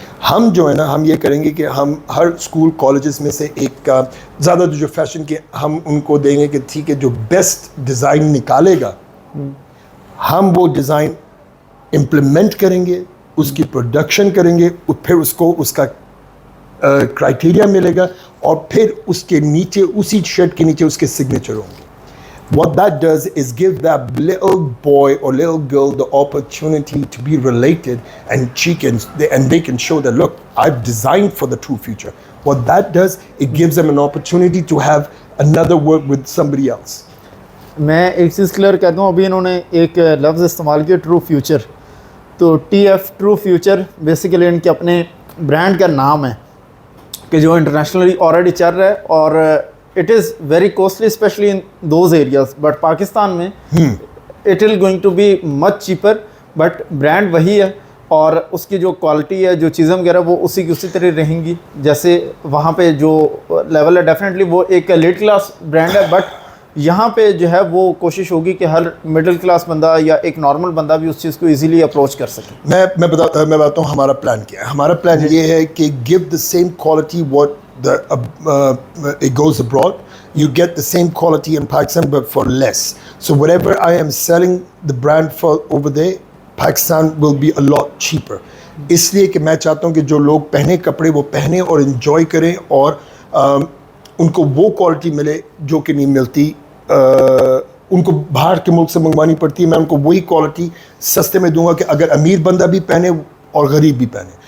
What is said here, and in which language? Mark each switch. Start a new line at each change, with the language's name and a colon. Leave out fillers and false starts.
Urdu: ہم جو ہے نا ہم یہ کریں گے کہ ہم ہر اسکول کالجز میں سے ایک کا زیادہ جو فیشن کے ہم ان کو دیں گے کہ ٹھیک ہے جو بیسٹ ڈیزائن نکالے گا ہم وہ ڈیزائن امپلیمنٹ کریں گے, اس کی پروڈکشن کریں گے, پھر اس کو اس کا کرائٹیریا ملے گا اور پھر اس کے نیچے اسی شرٹ کے نیچے اس کے سگنیچر ہوں گے.
English: What that does is give that little boy or little girl the opportunity to be related and they can show that look, I've designed for the true future. What that does, it gives them an opportunity to have another work with somebody else.
Urdu: میں ایک چیز clear کہتا ہوں, ابھی انہوں نے ایک لفظ استعمال کیا ٹرو فیوچر, تو T F true future basically ان کے اپنے برانڈ کا نام ہے کہ جو انٹرنیشنلی آلریڈی چل رہا ہے اور
English: it is very costly especially in those areas,
Urdu: but Pakistan میں
English: it will going to be much cheaper,
Urdu: but brand وہی ہے اور اس کی جو کوالٹی ہے جو چیزیں وغیرہ وہ اسی کی اسی طرح رہیں گی جیسے وہاں پہ جو لیول ہے. ڈیفینیٹلی وہ ایک لیٹ کلاس برانڈ ہے, بٹ یہاں پہ جو ہے وہ کوشش ہوگی کہ ہر مڈل کلاس بندہ یا ایک نارمل بندہ بھی اس چیز کو ایزیلی اپروچ کر سکے. میں بتاتا ہوں ہمارا پلان کیا ہے. ہمارا پلان یہ ہے کہ
English: Give the same quality what it goes abroad, you get the same quality in Pakistan but for less. So whatever I am selling the brand for over there, Pakistan will be a lot cheaper.
Urdu: اس لیے کہ میں چاہتا ہوں کہ جو لوگ پہنے کپڑے وہ پہنے اور انجوائے کریں اور ان کو وہ کوالٹی ملے جو کہ نہیں ملتی, ان کو باہر کے ملک سے منگوانی پڑتی ہے. میں ان کو وہی کوالٹی سستے میں دوں گا کہ اگر امیر بندہ بھی پہنے اور غریب بھی پہنے.